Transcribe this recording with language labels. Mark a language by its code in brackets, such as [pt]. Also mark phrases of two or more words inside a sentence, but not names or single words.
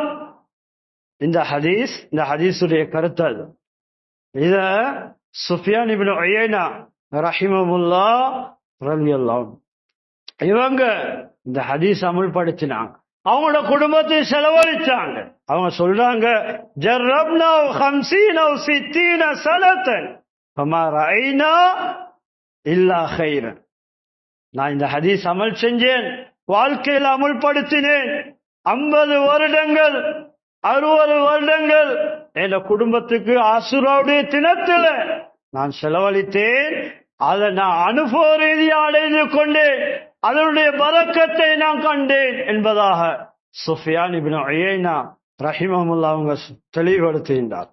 [ta] இந்த ஹதீஸுடைய கருத்து அது. இத சுஃபியான் இப்னு உயைனா [ar] رحمه الله رضي الله [ta] இவங்க இந்த ஹதீஸ் அமல்படுத்தினாங்க, அவங்களோட குடும்பத்தை செலவழிச்சாங்க. அவங்க சொல்றாங்க, [ar] جربنا 50 أو 60 سنة فما رأينا إلا خيرا. [ta] நான் இந்த ஹதீஸ் அமல் செஞ்சேன், வாழ்க்கையில் அமல்படுத்தினேன். 50 வருடங்கள் 60 வருடங்கள் என் குடும்பத்துக்கு ஆசுராவுடைய தினத்துல நான் செலவழித்தேன். அதை நான் அனுபவ ரீதியாக அடைந்து கொண்டேன், அதனுடைய பரக்கத்தை நான் கண்டேன் என்பதாக சுஃபியான் இப்னு உயைனா ரஹிமஹுல்லாஹ் அவங்க தெளிவுபடுத்துகின்றார்.